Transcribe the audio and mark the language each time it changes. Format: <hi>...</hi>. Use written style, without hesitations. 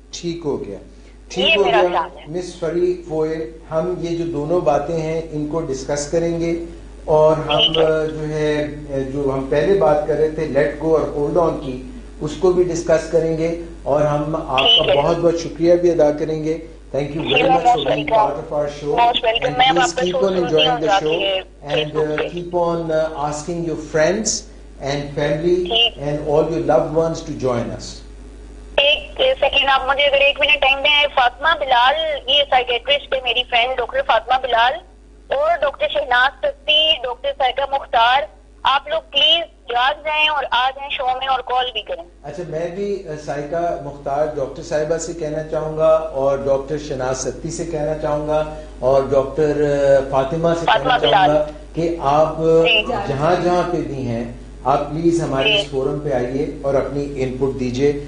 <ur>ٹھیک ہو گیا, ٹھیک ہو گیا. مس فریفوئے, ہم یہ جو دونوں باتیں ہیں ان کو ڈسکس کریں گے, اور ہم جو ہے جو ہم پہلے بات کر رہے تھے لیٹ گو اور ہولڈ آن کی, اس کو بھی ڈسکس کریں گے, اور ہم آپ کا بہت بہت شکریہ بھی ادا کریں گے.</ur> <en>Thank you very much for being part of our show. And please keep on enjoying the show, and keep on asking your friends and family and all your loved ones to join us.</en> <ur>ایک second آپ مجھے اگر 1 minute time دیں. فاطمہ بلال, یہ psychiatrist ہے میری friend doctor Fatima بلال, اور doctor Shahnaz ستی, doctor سائیکہ مختار, آپ لوگ پلیز جاگ جائیں اور آ جائیں شو میں اور کال بھی کریں. اچھا, میں بھی سائیکہ مختار ڈاکٹر صاحبہ سے کہنا چاہوں گا, اور ڈاکٹر شہناز ستی سے کہنا چاہوں گا, اور ڈاکٹر فاطمہ سے کہنا چاہوں گا کہ آپ جہاں جہاں پہ بھی ہیں, آپ پلیز ہمارے اس فورم پہ آئیے اور اپنی ان پٹ دیجیے.</ur>